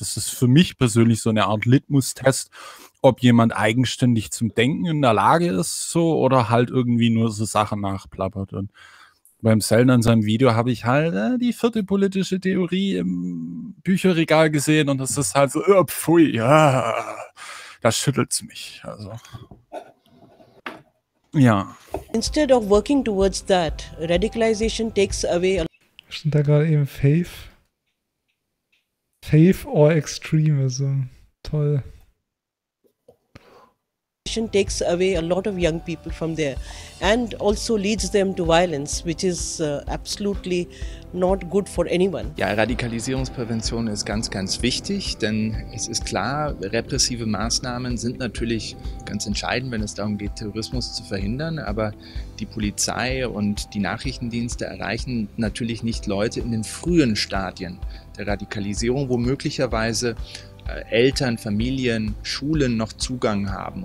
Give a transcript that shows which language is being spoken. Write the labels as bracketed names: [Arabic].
[German] Das ist für mich persönlich so eine Art Litmus-Test, ob jemand eigenständig zum Denken in der Lage ist so oder halt irgendwie nur so Sachen nachplappert. Und beim Sellner in seinem Video habe ich halt die vierte politische Theorie im Bücherregal gesehen und das ist halt so, pfui, ja, da schüttelt es mich. Also. Ja. [English] Instead of working towards that, radicalization takes away... [German] Stand da gerade eben Faith? Faith or Extremism. Toll. [English] ...radicalization takes away a lot of young people from there and also leads them to violence, which is absolutely not good for anyone. [German] Ja, Radikalisierungsprävention ist ganz, ganz wichtig, denn es ist klar, repressive Maßnahmen sind natürlich ganz entscheidend, wenn es darum geht, Terrorismus zu verhindern, aber die Polizei und die Nachrichtendienste erreichen natürlich nicht Leute in den frühen Stadien der Radikalisierung, wo möglicherweise Eltern, Familien, Schulen noch Zugang haben.